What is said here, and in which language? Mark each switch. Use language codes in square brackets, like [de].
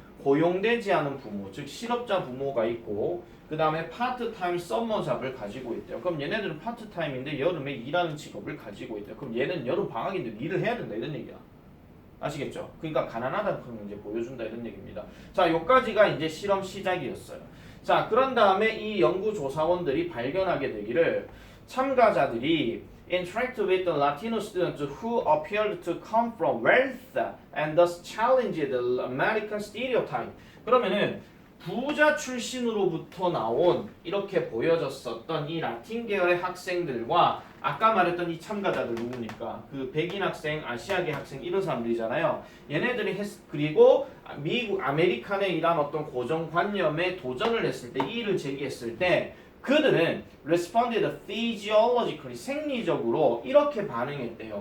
[ko] 고용되지 않은 부모, 즉 실업자 부모가 있고 그 다음에 파트타임 썸머잡을 가지고 있대요. 그럼 얘네들은 파트타임인데 여름에 일하는 직업을 가지고 있대요. 그럼 얘는 여름 방학인데 일을 해야 된다 이런 얘기야. 아시겠죠? 그러니까 가난하다는 걸 이제 보여준다 이런 얘기입니다. 자, 요까지가 이제 실험 시작이었어요. 자, 그런 다음에 이 연구조사원들이 발견하게 되기를 참가자들이 [en] interact with the Latino students who appeared to come from wealth and thus challenged the American stereotype. [ko] 그러면은 부자 출신으로부터 나온 이렇게 보여졌었던 이 라틴 계열의 학생들과 아까 말했던 이 참가자들 누굽니까? 그 백인 학생, 아시아계 학생 이런 사람들이잖아요. 얘네들이 그리고 미국 아메리칸의 이런 어떤 고정관념에 도전을 했을 때 이 일을 제기했을 때 그들은 [en] responded physiologically [ko] 생리적으로 이렇게 반응했대요.